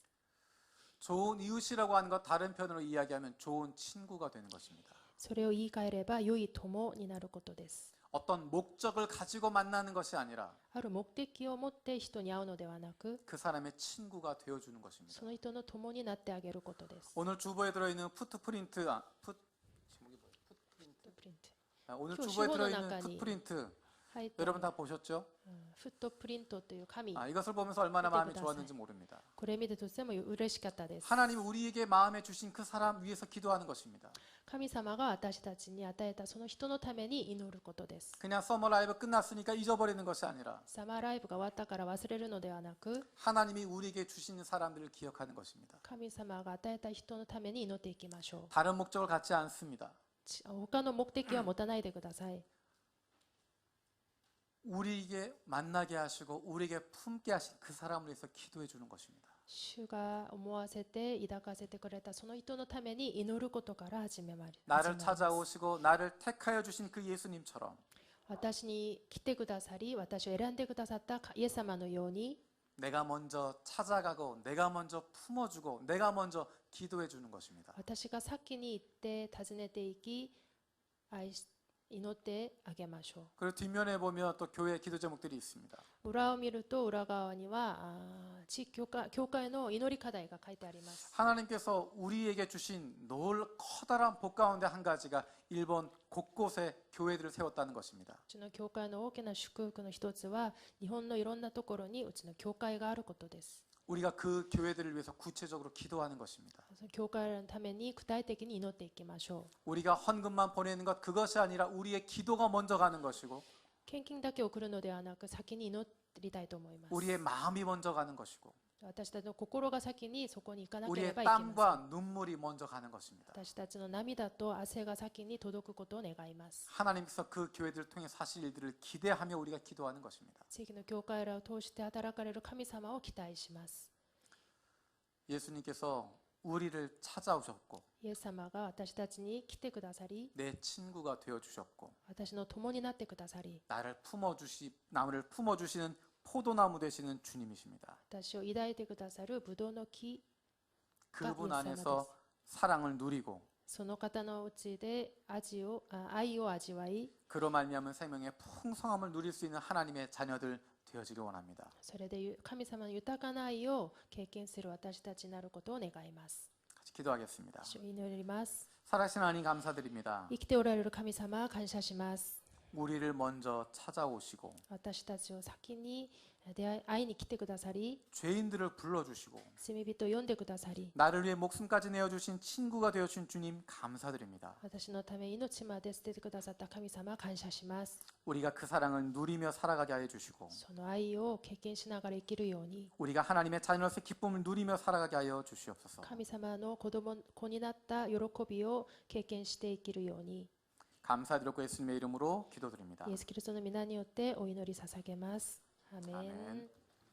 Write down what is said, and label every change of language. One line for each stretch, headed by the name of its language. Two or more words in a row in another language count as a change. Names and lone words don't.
Korean: 좋은 이웃이라고 하는 것 다른 편으로 이야기하면 좋은 친구가 되는 것입니다.
Japanese: それを言い換えれば良い友になることです。
Korean: 어떤 목적을 가지고 만나는 것이 아니라
Japanese: ある目的を持って人に会うのではなく、
Korean: 그 사람의 친구가 되어 주는 것입니다.
Japanese: その人の友になってあげることです。
Korean: 오늘 주보에 들어 있는 풋프린트 오늘 그 주보에 들어 있는 시보노 풋프린트
Japanese: はい、
Korean: 여러분 다 보셨죠?
Japanese: フットプリントという紙、
Korean: 이것을 보면서 얼마나 마음이 그때 좋았는지 모릅니다.
Japanese: これ見てとても嬉しかったです。
Korean: 하나님이 우리에게 마음에 주신 그 사람 위해서 기도하는 것입니다.
Japanese: 神様が私たちに与えたその人のために祈ることです。
Korean: 그냥 서머 라이브 끝났으니까 잊어버리는 것이 아니라
Japanese: サマーライブが終わったから忘れるのではなく、
Korean: 하나님이 우리에게 주시는 사람들을 기억하는 것입니다.
Japanese: 神様が与えた人のために祈っていきましょう。
Korean: 다른 목적을 갖지 않습니다.
Japanese: 他の目的は持たないでください。
Korean: 우리에게 만나게 하시고 우리에게 품게 하신 그 사람을 위해서 기도해 주는 것입니다.
Japanese: 主が思わせて抱かせてくれたその人のために祈ることから始めます。
Korean: 나를 찾아오시고 나를 택하여 주신 그 예수님처럼
Japanese: 私に来てくださり、私を選んでくださったイエス様のように、
Korean: 내가 먼저 찾아가고 내가 먼저 품어주고 내가 먼저 기도해 주는 것입니다.
Japanese: 私が先に行って訪ねていき、祈ってあげましょ
Korean: 그리고 뒷면에 보면 또 교회 기도 제목들이 있습니다.
Japanese: う。裏を見ると裏側には地域教会の祈り課題が書いてあります。
Korean: 하나님께서 우리에게 주신 커다란 복 가운데 한 가지가 일본 곳곳에 교회들을 세웠다는 것입니다.
Japanese: うちの教会の大きな祝福の一つは、日本のいろんなところにうちの教会があることです。
Korean: 우리가 그 교회들을 위해서 구체적으로 기도하는 것입니다.
Japanese: その教会のために具体的に祈っていきましょう。
Korean: 우리가 헌금만 보내는 것 그것이 아니라 우리의 기도가 먼저 가는 것이고
Japanese: 献金だけ送るのではなく、先に祈りたいと思います。
Korean: 우리의 마음이 먼저 가는 것이고
Japanese: 私たちの心が先にそこに行かなけれ
Korean: 우리의
Japanese: ばいけません。
Korean: 땀과 눈물이 먼저 가는 것입니다.
Japanese: 私たちの涙と汗が先に届くことを願います。
Korean: 하나님께서 그 교회들을 통해 사실 일들을 기대하며 우리가 기도하는 것입니다.
Japanese: 地域の教会らを通して働かれる神様を期待します。
Korean: 예수님께서 우리를 찾아오셨고
Japanese: イエス様が私たちに来てくださり、
Korean: 내 친구가 되어 주셨고
Japanese: 私の友になってくださり、
Korean: 나를 품어주시는 포도나무 되시는 주님이십니다.
Japanese: 私を抱いてくださるブドウの木、
Korean: 그분 안에서 사랑을 누리고
Japanese: その方のうちで愛を味わい、
Korean: 그로 말미암은 생명의 풍성함을 누릴 수 있는 하나님의 자녀들 되어지길 원합니다.
Japanese: それで神様の豊かな愛を経験する私たちになることを願います。
Korean: 같이 기도하겠습니다.
Japanese: 主を祈ります。
Korean: 살아계신 하나님 감사드립니다.
Japanese: 生きておられる神様、感謝します。
Korean: 우리를 먼저 찾아오시고
Japanese: 私たちを先に会いに来てくださり、
Korean: 죄인들을 불러주시고
Japanese: 罪人を呼んでくださり、
Korean: 나를 위해 목숨까지 내어주신 친구가 되어주신 주님 감사드립니다.
Japanese: 私のため命まで捨ててくださった神様、感謝します。
Korean: 우리가 그 사랑을 누리며 살아가게 하여 주시고
Japanese: その愛を経験しながら生きるように、
Korean: 우리가 하나님의 자녀로서의 기쁨을 누리며 살아가게 하여 주시옵소서.
Japanese: 神様の子になった喜びを経験して生きるように、
Korean: 감사드렸고 예수님의 이름으로 기도드립니다.
Japanese: イエス・キリストの皆によってお祈り捧げます。アーメン。